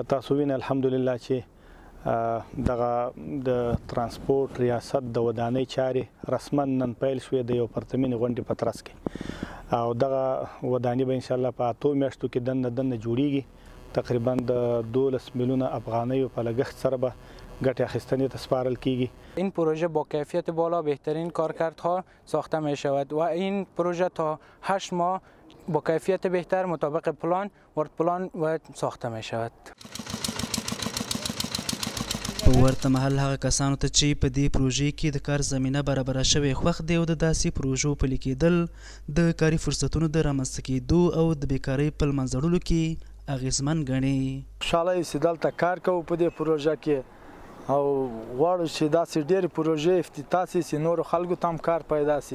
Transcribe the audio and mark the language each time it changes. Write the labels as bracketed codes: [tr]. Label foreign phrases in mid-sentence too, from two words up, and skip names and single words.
[ps] تاسو وینئ الحمدلله چې دغه د ترانسپورټ ریاست د ودانۍ چارې رسما نن پیل شوې د یو پرتمینې غونډې په ترڅ کې او دغه ودانۍ به انشاءالله په 8 میاشتو کې دننه جوړیږي. تقریبا د 12 میلیون افغانیو په لګښت سره به ګټې اخیستنې ته سپارل کیږي. [fa] این پروژه با کیفیت بالا بهترین کارکردها ساخته می شود و این پروژه تا 8 ماه با کیفیت بهتر مطابق پلان ساخته می شود. [ps] په ورته مهال هغه کسانو ته چې په دې پروژې کې د کار زمینه برابره شوې خوښ دی او د داسې پروژو پلي کېدل د کاري فرصتونو د رامنځته کېدو او د بیکارۍ په له منځه وړلو کې اغېزمن ګڼي. خوشحاله یو چې دلته کار کوو په دې پروژه کې او غواړو چې داسې ډېرې پروژې افتتاح شي چې نورو خلکو ته هم کار پیدا شي.